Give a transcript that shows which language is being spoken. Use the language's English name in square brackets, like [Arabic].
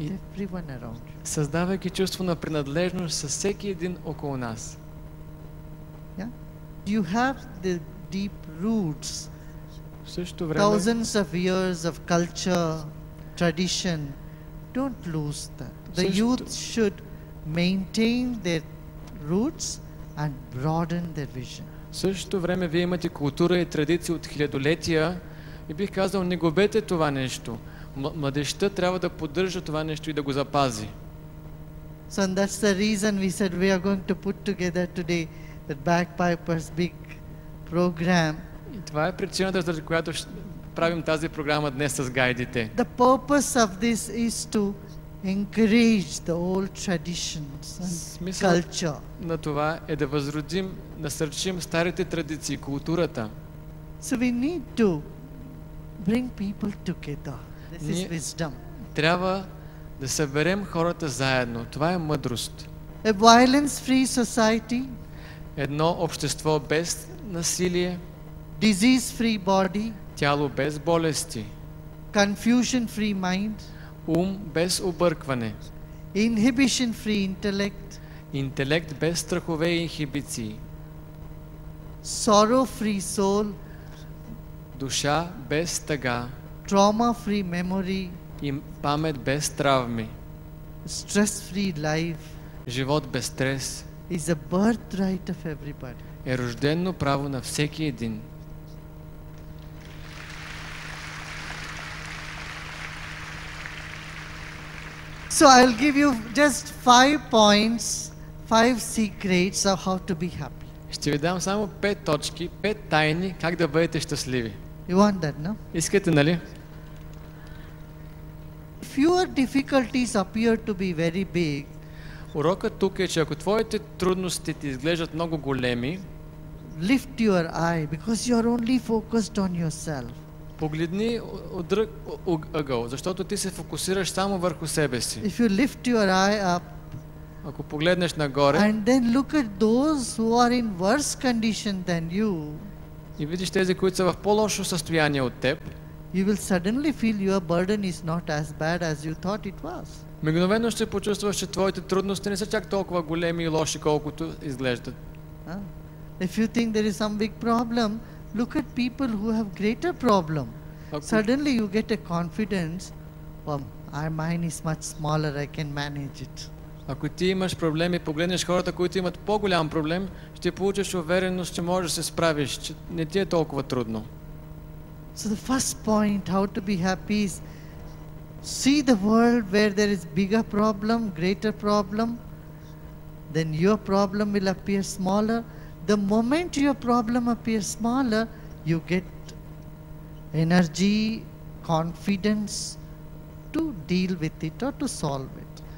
[Bulgarian] И- [English] everyone around you. [Bulgarian] Създавайки чувство на принадлежност с всеки един около нас. [English] Yeah? You have the deep roots, [Bulgarian] В същото време, [English] thousands of years of culture, tradition. Don't lose that. The [Bulgarian] Също- [English] youth should maintain their roots and broaden their vision. [Bulgarian] в същото време вие имате култура и традиции от хилядолетия и бих казал, не губете това нещо. Младежта трябва да поддържа това нещо и да го запази. [English] So and that's the reason we said we are going to put together today the Bagpipers big program. [Bulgarian] И това е причината, заради която правим тази програма днес с гайдите. [English] The purpose of this is to encourage the old traditions and [Bulgarian] Смисъл [English] culture. [Bulgarian] на това е да възродим, насърчим старите традиции, културата. [English] So we need to bring people together. This is [Bulgarian] Ние- [English] wisdom. [Bulgarian] Трябва да съберем хората заедно. Това е мъдрост. [English] A violence-free society, [Bulgarian] Едно общество без насилие, [English] disease-free body, [Bulgarian] тяло без болести, [English] confusion-free mind, [Bulgarian] ум без объркване, [English] inhibition-free intellect, [Bulgarian] интелект без страхове и инхибиции, [English] sorrow-free soul, [Bulgarian] душа без тъга [English] trauma-free memory, [Bulgarian] и памет без травми, [English] stress-free life [Bulgarian] живот без стрес [English] is a birthright of everybody. [Bulgarian] е рождено право на всеки един. [English] So I'll give you just 5 points, 5 secrets of how to be happy. [Bulgarian] Ще ви дам само 5 точки, 5 тайни как да бъдете щастливи. [English] You want that, no? [Bulgarian] Искате, нали? [English] If your difficulties appear to be very big, [Bulgarian] Урокът тук е, че ако твоите трудности ти изглеждат много големи, [English] lift your eye because you are only focused on yourself. [Bulgarian] погледни от друг ъгъл, защото ти се фокусираш само върху себе си. [English] If you lift your eye up [Bulgarian] Ако погледнеш нагоре [English] and then look at those who are in worse condition than you, [Bulgarian] и видиш тези, които са в по-лошо състояние от теб, [English] you will suddenly feel your burden is not as bad as you thought it was. [Bulgarian] мигновено ще почувстваш, че твоите трудности не са чак толкова големи и лоши, колкото изглеждат. [English] Huh? If you think there is some big problem, look at people who have greater problem. [Bulgarian] Ако, [English] Suddenly you get a confidence, mine is much smaller, I can manage it. [Bulgarian] ако ти имаш проблеми, погледнеш хората, които имат по-голям проблем, ще получиш увереност, че можеш да се справиш, че не ти е толкова трудно. [English] So the first point, how to be happy is see the world where there is bigger problem, greater problem, then your problem will appear smaller. The moment your problem appears smaller, you get energy, confidence to deal with it or to solve it.